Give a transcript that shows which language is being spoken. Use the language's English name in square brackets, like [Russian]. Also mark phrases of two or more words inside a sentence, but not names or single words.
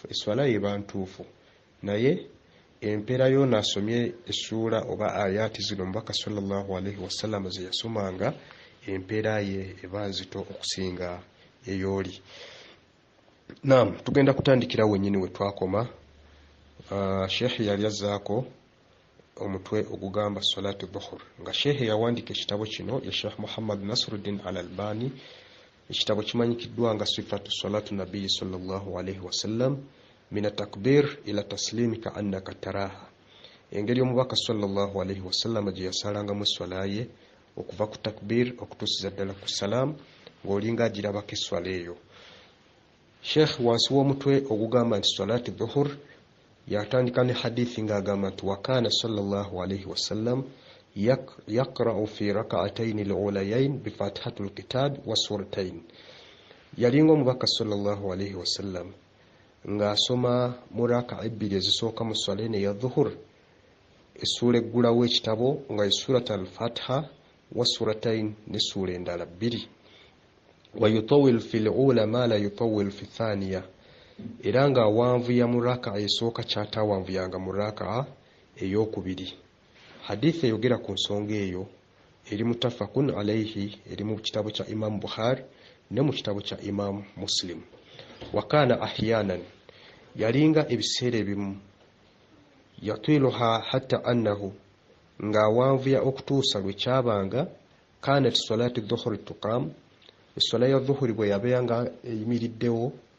[Ganda] Eswala ye eba ntuufu, naye empeera yoona asomye essuula oba ayaati zino omubaka [Arabic] صلى الله عليه وسلم [Ganda] ze yasomanga, empeera ye eba nzito okusinga ey'oli. Naam, tugenda kutandikira wennyini we twakoma. Sheikh yali azzaako omutwe ogugamba [Arabic] صلاة الظهر, [Ganda] nga sheikh yawandiika ekitabo kino ya Sheikh Muhammad Nasruddin al-Albani. Ekitabo kimanyikiddwa nga [Arabic] صفة صلاة النبي صلى الله عليه وسلم من التكبير إلى التسليم كأنك تراها, [Ganda] engeri omubaka [Arabic] صلى الله عليه وسلم [Ganda] gye yasalangamu eswala ye okuva ku takbir okutuusiza ddala ku salaam ng'olinga agirabako eswala eyo. Sheikh wansi w'omutwe ogugamba nti [Arabic] صلاة الظهر [Ganda] yatandika ne hadithi ng'agamba nti [Arabic] وكان صلى الله عليه وسلم يقرأ في الركعتين الأوليين بفاتحة الكتاب وسورتين. [Ganda] Yalinga omubaka [Arabic] صلى الله عليه وسلم [Ganda] ng'asoma mu raka ebbiri ezisooka mu swala eno eya dhuhur essuula eggulawo ekitabo nga ye [Arabic] سورة الفاتحة وسورتين [Ganda] ne ssuula endala bbiri. [Arabic] ويطول في الأولى ما لا يطول في الثانية, [Ganda] era nga awanvuya mu raka esooka ky'ataawanvuyanga mu raka ey'okubiri. Hadithi eyogera ku nsonga eyo eri [Arabic] متفق عليه, [Ganda] eri mu kitabo kya Imam Bukhari ne mu kitabo kya Imam Muslim. [Arabic] وكان أحيانا, [Ganda] yalinga ebiseera ebimu [Arabic] يطيلها حتى إنه, [Ganda] ng'awanvuya okutuusa lwe kyabanga [Arabic] كانت صلاة الظهر تقام, [Ganda] eswala ya dhuhuri bwe yabeera eyimiriddewo,